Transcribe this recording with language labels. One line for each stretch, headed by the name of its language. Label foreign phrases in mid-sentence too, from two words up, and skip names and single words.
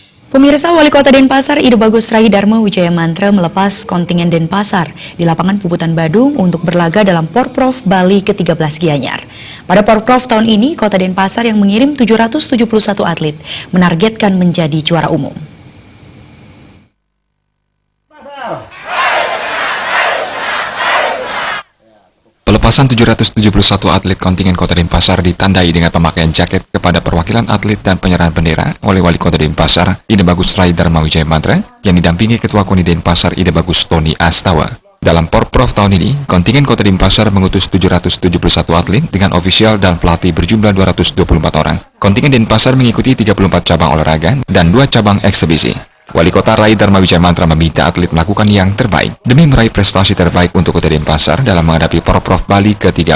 Indonesian: Pemirsa, Wali Kota Denpasar Ide Bagus Rai Dharma Wijaya Mantra melepas kontingen Denpasar di lapangan Puputan Badung untuk berlaga dalam Porprov Bali ke-13 Gianyar. Pada Porprov tahun ini, Kota Denpasar yang mengirim 771 atlet menargetkan menjadi juara umum. Pelepasan 771 atlet kontingen Kota Denpasar ditandai dengan pemakaian jaket kepada perwakilan atlet dan penyerahan bendera oleh Wali Kota Denpasar Ide Bagus Rai Dharma Wijaya Mantra yang didampingi Ketua KONI Denpasar Ide Bagus Tony Astawa. Dalam Porprov tahun ini, kontingen Kota Denpasar mengutus 771 atlet dengan ofisial dan pelatih berjumlah 224 orang. Kontingen Denpasar mengikuti 34 cabang olahraga dan 2 cabang eksebisi. Wali Kota Rai Dharma Wijaya Mantra meminta atlet melakukan yang terbaik demi meraih prestasi terbaik untuk Kota Denpasar dalam menghadapi Porprov Bali ke-13.